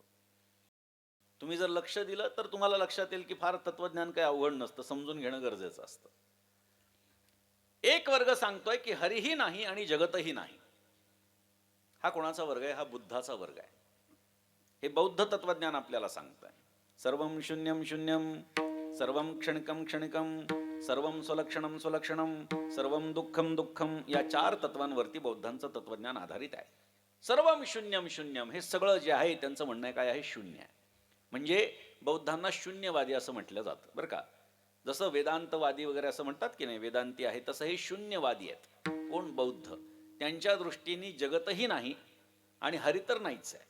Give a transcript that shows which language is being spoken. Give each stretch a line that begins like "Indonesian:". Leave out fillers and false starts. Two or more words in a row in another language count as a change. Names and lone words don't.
Marathi: तुम्ही जर लक्ष दिलं तर तुम्हाला लक्षात येईल की फार तत्वज्ञान काही अवघड नसतं, समजून घेणं गरजेचं असतं. एक वर्ग सांगतोय की हरीही नाही आणि जगतही नाही. हा कोणाचा वर्ग आहे? हा बुद्धाचा वर्ग आहे. हे बौद्ध तत्वज्ञान आपल्याला सांगतंय.
Sanskrit: सर्वं शून्यं शून्यं, सर्वं क्षणिकं क्षणिकं, सर्वं स्वलक्षणं स्वलक्षणं, सर्वं दुःखं दुःखं,
Marathi: या 4 तत्वांवरती बौद्धांचं तत्वज्ञान आधारित आहे.
Sanskrit: सर्वं शून्यं शून्यं,
Marathi: हे सगळं जे आहे त्यांचं म्हणणं काय आहे? शून्य आहे. म्हणजे बौद्धांना शून्यवादी असं म्हटलं जातं बरं का. जसं वेदांतवादी वगैरे असं म्हणतात की नाही, वेदांती आहे, तसं हे शून्यवादी आहेत. कोण? बौद्ध. त्यांच्या दृष्टीने जगतही नाही आणि हरी तर नाहीच आहे.